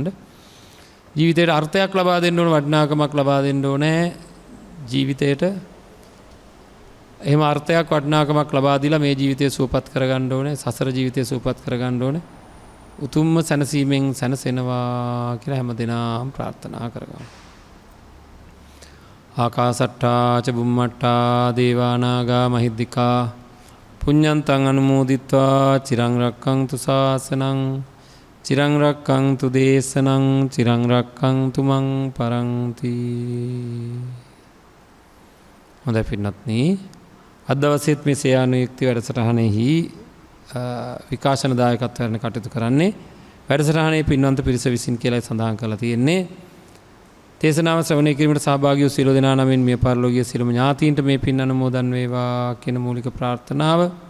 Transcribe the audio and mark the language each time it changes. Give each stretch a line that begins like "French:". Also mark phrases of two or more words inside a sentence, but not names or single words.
Sinhala: ජීවිතේට අර්ථයක් ලබා දෙන්න ඕන, වටිනාකමක් ලබා දෙන්න ඕනේ ජීවිතේට. එහෙම අර්ථයක් වටිනාකමක් ලබා දීලා මේ ජීවිතය සුවපත් කරගන්න ඕනේ. සසර ජීවිතය සුවපත් කරගන්න ඕනේ. උතුම්ම සැනසීමෙන් සැනසෙනවා කියලා හැමදෙනාම ප්‍රාර්ථනා කරගමු.
Pali: ආකාසට්ටා ච බුම්මට්ටා දේවා නාග මහිද්దికා පුඤ්ඤන්තං අනුමෝදිත්වා චිරං රක්ඛන්තු ශාසනං චිරං රක්ඛන්තු දේශනං චිරං රක්ඛන්තු මං පරන්ති.
Sinhala: හොඳයි පින්වත්නි, අද දවසේත් මේ සේයානුයුක්ති වැඩසටහනෙහි විකාශන දායකත්වයෙන් කටයුතු කරන්නේ වැඩසටහනේ පින්වන්ත පිරිස විසින් කියලා සඳහන් කරලා තියෙන්නේ. දේශනාව ශ්‍රවණය කිරීමට සහභාගී වූ සියලු දෙනා නමින් මිය පරලෝකීය සියලුම ඥාතීන්ට මේ පින් අනුමෝදන් වේවා කියන මූලික ප්‍රාර්ථනාව.